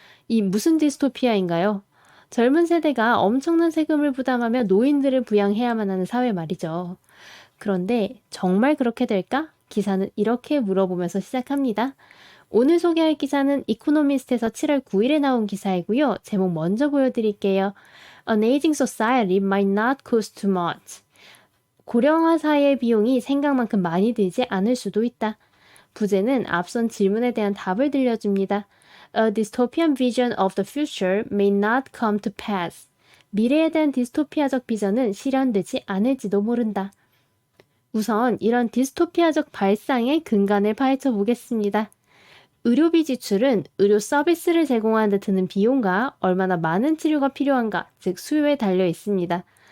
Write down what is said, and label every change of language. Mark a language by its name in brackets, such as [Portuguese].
[Korean] 이 무슨 디스토피아인가요? 젊은 세대가 엄청난 세금을 부담하며 노인들을 부양해야만 하는 사회 말이죠. 그런데 정말 그렇게 될까? 기사는 이렇게 물어보면서 시작합니다. 오늘 소개할 기사는 이코노미스트에서 7월 9일에 나온 기사이고요. 제목 먼저 보여드릴게요. [English] An aging society might not cost too much. [Korean] 고령화 사회의 비용이 생각만큼 많이 들지 않을 수도 있다. 부제는 앞선 질문에 대한 답을 들려줍니다. [English] A dystopian vision of the future may not come to pass. [Korean] 미래에 대한 디스토피아적 비전은 실현되지 않을지도 모른다. 우선 이런 디스토피아적 발상의 근간을 파헤쳐 보겠습니다. 의료비 지출은 의료 서비스를 제공하는 데 드는 비용과 얼마나 많은 치료가 필요한가, 즉 수요에 달려 있습니다.